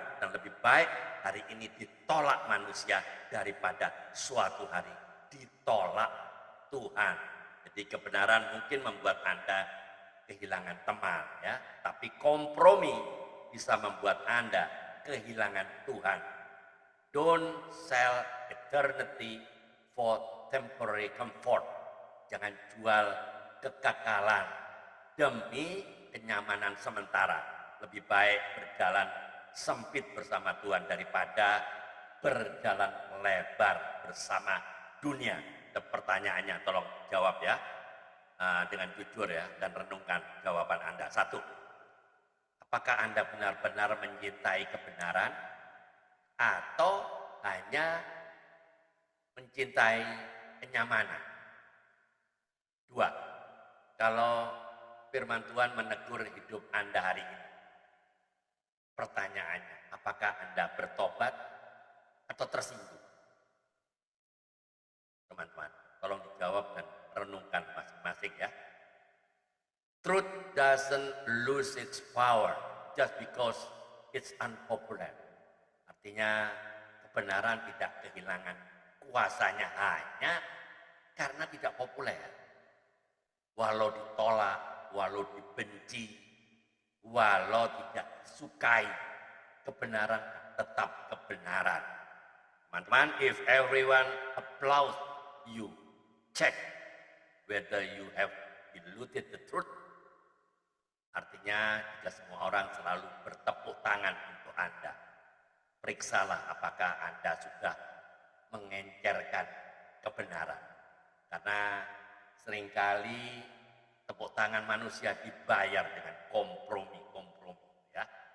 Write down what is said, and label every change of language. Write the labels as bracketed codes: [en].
[id] Dan lebih baik hari ini ditolak manusia daripada suatu hari ditolak Tuhan. Jadi kebenaran mungkin membuat Anda kehilangan teman ya, tapi kompromi bisa membuat Anda kehilangan Tuhan. [en] Don't sell eternity for temporary comfort. [id] Jangan jual kekekalan demi kenyamanan sementara. Lebih baik berjalan sempit bersama Tuhan daripada berjalan lebar bersama dunia. Dan pertanyaannya tolong jawab ya dengan jujur ya, dan renungkan jawaban Anda. 1, apakah Anda benar-benar mencintai kebenaran atau hanya mencintai kenyamanan? 2, kalau firman Tuhan menegur hidup Anda hari ini, pertanyaannya, apakah Anda bertobat atau tersinggung? Teman-teman, tolong dijawab dan renungkan masing-masing ya. [en] Truth doesn't lose its power just because it's unpopular. [id] Artinya kebenaran tidak kehilangan kuasanya hanya karena tidak populer. Walau ditolak, walau dibenci, walau tidak disukai, kebenaran tetap kebenaran. Teman-teman, [en] if everyone applauds you, check whether you have diluted the truth. [id] Artinya jika semua orang selalu bertepuk tangan untuk Anda, periksalah apakah Anda sudah mengencerkan kebenaran. Karena seringkali tepuk tangan manusia dibayar dengan kompromi-kompromi ya.